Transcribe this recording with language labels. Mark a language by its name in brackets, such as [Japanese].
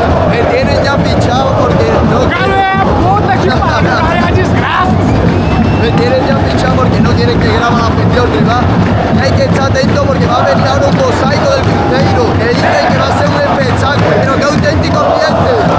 [Spanish] Me tienen ya fichado porque no. [Portuguese] Cara, é a puta que pariu, é a desgraça! [Spanish] Me tienen ya fichado porque no quieren que graba la afición rival. Hay que estar atento porque va a venir ahora un mosaico del Cruzeiro que dicen que va a ser un espectáculo, pero qué auténtico ambiente.